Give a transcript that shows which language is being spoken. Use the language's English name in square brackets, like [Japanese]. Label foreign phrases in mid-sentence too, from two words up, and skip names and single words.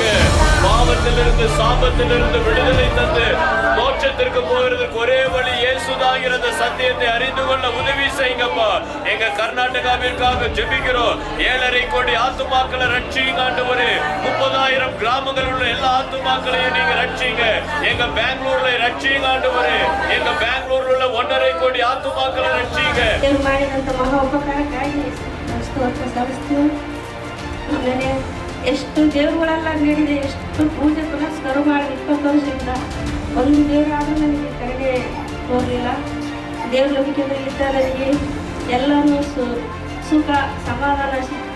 [Tamil] பாவத்திலிருந்து சாபத்திலிருந்து விடுதலை தந்து மோட்சத்திற்கு போகிறதுக்கு ஒரே வழி இயேசுதாங்கிற அந்த சத்தியத்தை அறிந்து கொள்ள உதவி செய்யுங்கப்பா. எங்க கர்நாடகாவிற்காக ஜெபிக்கிறோம். 7.5 கோடி ஆத்துமாக்களை ரட்சிங்க ஆண்டவரே. 30,000 கிராமங்கள் உள்ள எல்லா ஆத்துமாக்களையும் நீங்க ரட்சிங்க. எங்க பெங்களூர்ல ரட்சிங்க ஆண்டவரே. எங்க பெங்களூர்ல உள்ள 1.5 கோடி ஆத்துமாக்களை ரட்சிங்க. [Kannada] ಮಾಡಿದಂತ ಮಹಾ ಉಪಕಾರಕ್ಕಾಗಿ ಸ್ತೋತ್ರ ಸಲ್ಲಿಸ್ತೀವಿ. ಆಮೇಲೆ ಎಷ್ಟು ದೇವರುಗಳೆಲ್ಲ ನೀಡಿದೆ, ಎಷ್ಟು ಪೂಜೆ ಪುನಸ್ಕಾರ ಮಾಡಿ 20 ವರ್ಷದಿಂದ ಒಂದು ದೇವರಾದ್ರೂ ನನಗೆ ಕಡೆಗೆ ಹೋಗಲಿಲ್ಲ. ದೇವ್ರ ನಂಬಿಕೆಯಲ್ಲಿ ಇದ್ದ ನನಗೆ ಎಲ್ಲನೂ ಸುಖ ಸಮಾಧಾನ ಸಿಕ್ತು.